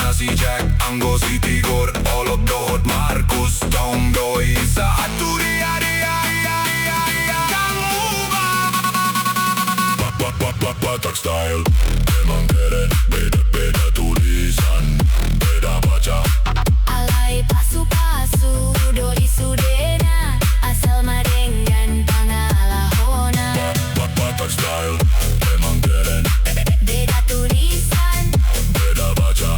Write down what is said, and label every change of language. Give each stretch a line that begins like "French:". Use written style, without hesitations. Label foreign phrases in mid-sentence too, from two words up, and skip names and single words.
Batak Toba: Jack, Anggo si Tigor, Olop Dohot Markus, Tong Doi,
Indonesian: Satu Ria Kamu Batak style, emang keren, beda tulisan, beda baca.
Batak Toba: Alay pasu-pasu, doli sudena, asal madenggan pangalahona.
Indonesian: Batak style, emang keren, Beda tulisan, beda baca.